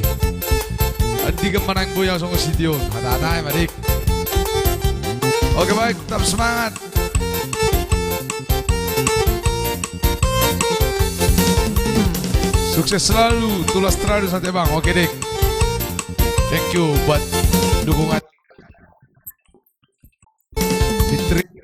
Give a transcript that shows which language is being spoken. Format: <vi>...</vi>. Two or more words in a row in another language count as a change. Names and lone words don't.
<id>Andi kemenang goyang sama si Dion. Hata-hata ya madik. Oke baik, tetap semangat. Sukses selalu, tulas terus nanti bang. Oke dik.</id> <en>Thank you</en> <id>buat dukungan. Fitri.</id>